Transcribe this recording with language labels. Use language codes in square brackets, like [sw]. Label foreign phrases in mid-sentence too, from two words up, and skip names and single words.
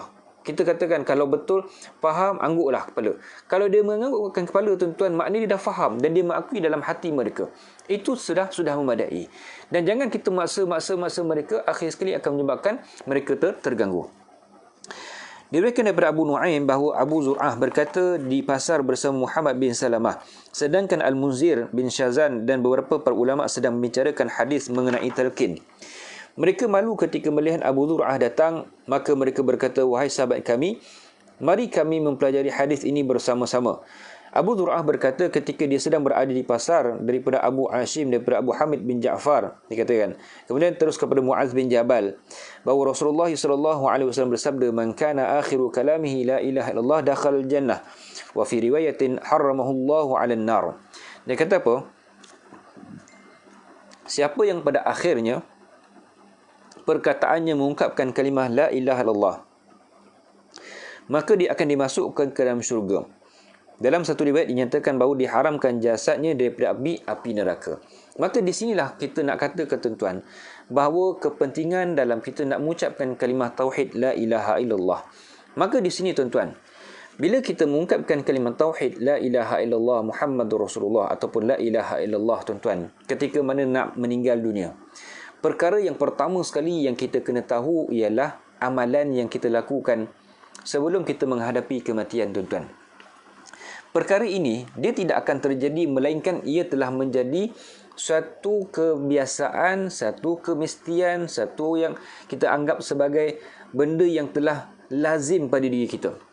[ms] Kita katakan kalau betul faham, angguklah kepala. Kalau dia menganggukkan kepala tuan-tuan, maknanya dia dah faham dan dia mengakui dalam hati mereka. Itu sudah memadai. Dan jangan kita maksa mereka, akhir sekali akan menyebabkan mereka terganggu. Diriwayatkan daripada Abu Nuaim bahawa Abu Zur'ah berkata di pasar bersama Muhammad bin Salamah, sedangkan Al-Munzir bin Syazan dan beberapa para ulama sedang membicarakan hadis mengenai talqin. Mereka malu ketika melihat Abu Zur'ah datang, maka mereka berkata, wahai sahabat kami, mari kami mempelajari hadis ini bersama-sama. Abu Zur'ah berkata ketika dia sedang berada di pasar daripada Abu Hashim, daripada Abu Hamid bin Ja'far, dikatakan. Kemudian terus kepada Muaz bin Jabal, bahawa Rasulullah SAW bersabda, [ar] من كان آخر كلامه لا إله إلا الله دخل الجنة وفي رواية حرمه الله على النار. [ms] Dia kata apa? Siapa yang pada akhirnya perkataannya mengungkapkan kalimah [ar] لا إله إلا الله, [ms] maka dia akan dimasukkan ke dalam syurga. Dalam satu riwayat dinyatakan bahawa diharamkan jasadnya daripada api neraka. Maka di sinilah kita nak kata ketentuan bahawa kepentingan dalam kita nak mengucapkan kalimah tauhid [ar] لا إله إلا الله. [ms] Maka di sini tuan-tuan, bila kita mengungkapkan kalimah tauhid [ar] لا إله إلا الله محمد رسول الله [ms] ataupun [ar] لا إله إلا الله [ms] tuan-tuan, ketika mana nak meninggal dunia, perkara yang pertama sekali yang kita kena tahu ialah amalan yang kita lakukan sebelum kita menghadapi kematian tuan-tuan. Perkara ini dia tidak akan terjadi melainkan ia telah menjadi satu kebiasaan, satu kemestian, satu yang kita anggap sebagai benda yang telah lazim pada diri kita.